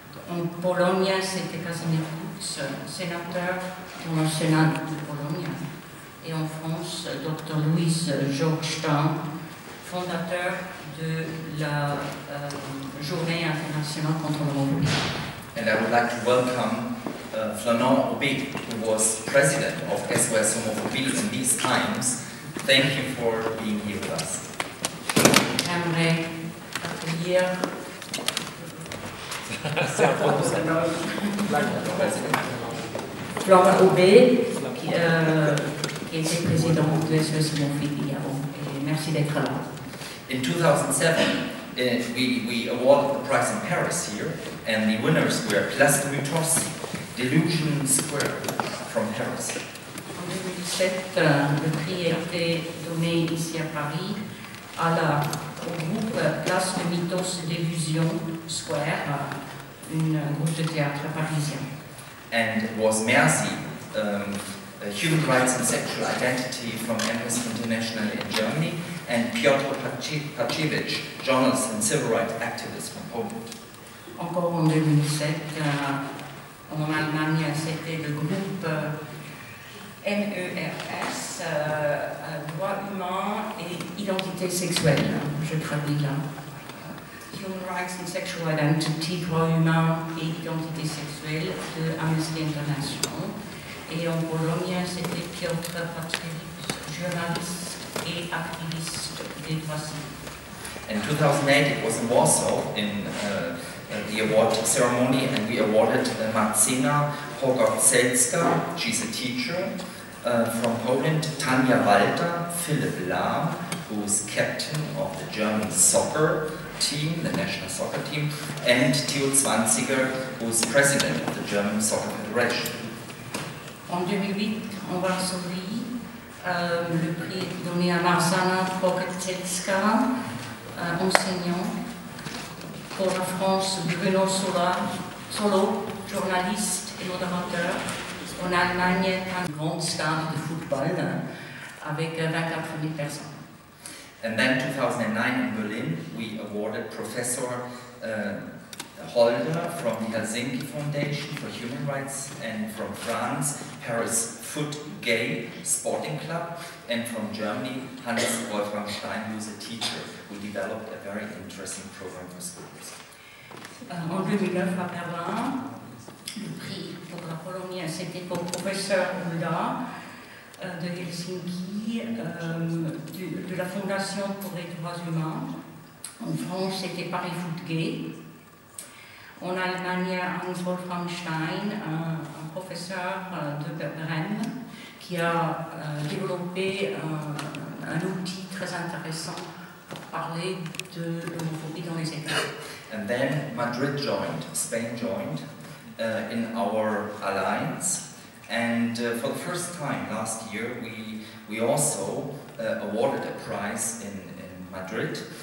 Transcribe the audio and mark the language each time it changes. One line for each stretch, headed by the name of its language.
French: En Pologne, c'était Casimir Kutz, sénateur dans le Sénat de Pologne. Et en France, Dr. Louis Georges Tan, fondateur de la Journée internationale contre l'homophobie.
English: And I would like to welcome Fernand Aubé, who was president of SOS Homophobie in these times. Thank you for being here with us.
French: J'aimerais accueillir Florent Aubé, qui était président de SOS Homophobie avant. Et merci d'être là.
English: In 2007, we awarded the prize in Paris here, and the winners were Place de Mutos, Delusion Square from Paris.
French: En 2007, le prix a été donné ici à Paris au groupe Place de Mythos d'Illusion Square, un groupe de théâtre parisien.
English: And it was Mercy, Human Rights and Sexual Identity from Amnesty International in Germany, and Piotr Paczewicz, journalist and civil rights activist from Poland.
French: Encore en 2007, en Allemagne, c'était le groupe MERS, droits humains et identité sexuelle. Je traduis là. Human Rights and Sexual Identity, droits humains et identité sexuelle de Amnesty International. Et en Pologne, c'était Piotr Paczewicz, journaliste et activiste des droits civils.
English: In 2008, it was in Warsaw in the award ceremony, and we awarded Marcina Pogorzelska, she's a teacher from Poland, Tanja Walter, Philipp Lahm, who is captain of the German soccer team, the national soccer team, and Theo Zwanziger, who is president of the German Soccer Federation.
French: En 2008, en Varsovie, le prix est donné à Marcina Pogorzelska, enseignant Pour la France, Bruno Solo, journaliste et modérateur. En Allemagne, un grand stade de football avec 24 000 personnes.
English: And then 2009 in Berlin, we awarded Professor Holder from the Helsinki Foundation for Human Rights, and from France, Paris Foot Gay Sporting Club, and from Germany, Hannes Wolfram Stein, who is a teacher who developed a very interesting program for schools.
French: En 2009 à Berlin, le prix pour la Pologne, c'était pour professeur Holder de Helsinki, de la Fondation pour les droits humains. En France, c'était Paris Foot Gay. En Allemagne, Hans Wolfram Stein, un professeur de Rennes, qui a développé un outil très intéressant pour parler de l'homophobie dans les écoles.
English: And then Madrid joined, Spain joined in our alliance. And for the first time last year, we also awarded a prize in Madrid.